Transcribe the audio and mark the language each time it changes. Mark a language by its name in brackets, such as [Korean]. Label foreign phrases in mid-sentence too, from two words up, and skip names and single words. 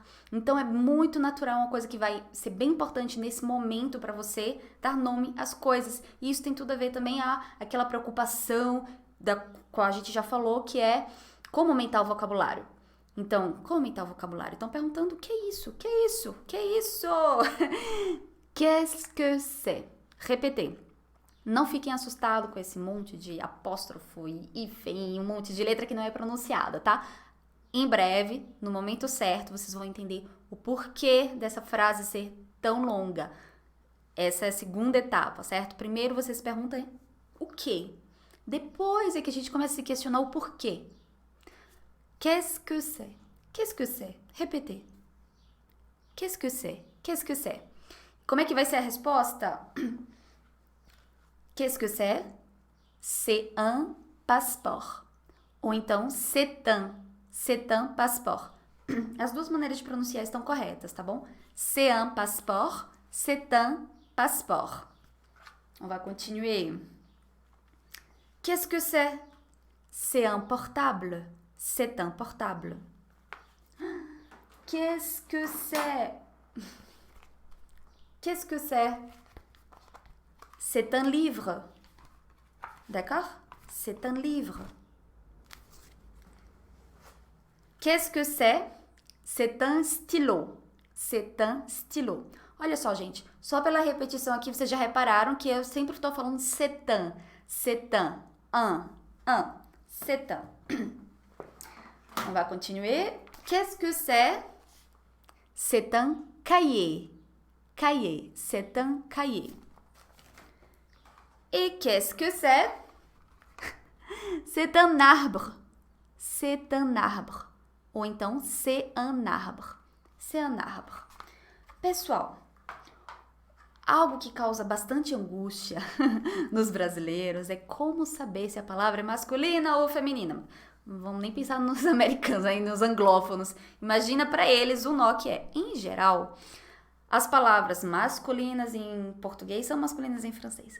[Portuguese] Então é muito natural, uma coisa que vai ser bem importante nesse momento para você dar nome às coisas. E isso tem tudo a ver também aquela preocupação da qual a gente já falou, que é como aumentar o vocabulário. Então, como aumentar o vocabulário? Então, perguntando o que é isso? O que é isso? O que é isso? [French] Qu'est-ce que c'est? Répétez. [Portuguese] Não fiquem assustados com esse monte de apóstrofo e hífen, um monte de letra que não é pronunciada, tá? Em breve, no momento certo, vocês vão entender o porquê dessa frase ser tão longa. Essa é a segunda etapa, certo? Primeiro vocês perguntam o quê? Depois é que a gente começa a se questionar o porquê. [French] Qu'est-ce que c'est? Qu'est-ce que c'est? Répétez. Qu'est-ce que c'est? Qu'est-ce que c'est? [Portuguese] Como é que vai ser a resposta? [French] Qu'est-ce que c'est? C'est un passeport. [Portuguese] Ou então, [French] c'est un passeport. [Portuguese] As 2 maneiras de pronunciar estão corretas, tá bom? [French] C'est un passeport, c'est un passeport. On va continuer. Qu'est-ce que c'est? C'est un portable. C'est un portable. Qu'est-ce que c'est? Qu'est-ce que c'est? C'est un livre. D'accord? C'est un livre. Qu'est-ce que c'est? C'est un stylo. C'est un stylo. [Portuguese] Olha só, gente. Só pela repetição aqui, vocês já repararam que eu sempre estou falando [French] c'est un. C'est un. C'est un. On va continuer. Qu'est-ce que c'est? C'est un cahier. Cahier. C'est un cahier. Et qu'est-ce que c'est? C'est un arbre. C'est un arbre. [Portuguese] Ou então, [French] c'est un arbre. C'est un arbre. [Portuguese] Pessoal, algo que causa bastante angústia nos brasileiros é como saber se a palavra é masculina ou feminina. Não vamos nem pensar nos americanos, aí nos anglófonos. Imagina para eles o nó que é. Em geral, as palavras masculinas em português são masculinas em francês.